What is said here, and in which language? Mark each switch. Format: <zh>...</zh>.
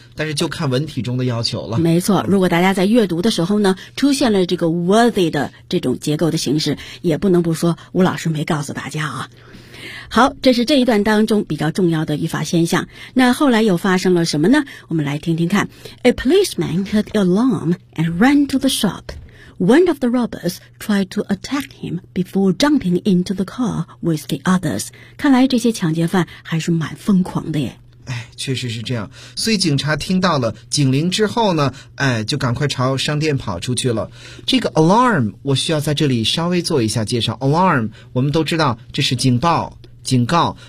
<zh>但是就看文体中的要求了。没错，如果大家在阅读的时候呢出现了这个 worthy 的这种结构的形式，也不能不说吴老师没告诉大家啊。好，这是这一段当中比较重要的语法现象。那后来又发生了什么呢？我们来听听看。</zh> <en>A policeman heard alarm and ran to the shop. One of the robbers tried to attack him before jumping into the car with the others.</en> <zh>看来这些抢劫犯还是蛮疯狂的耶。哎，确实是这样。所以警察听到了警铃之后呢，哎，就赶快朝商店跑出去了。这个 alarm 我需要在这里稍微做一下介绍。alarm 我们都知道这是警报警告。</zh>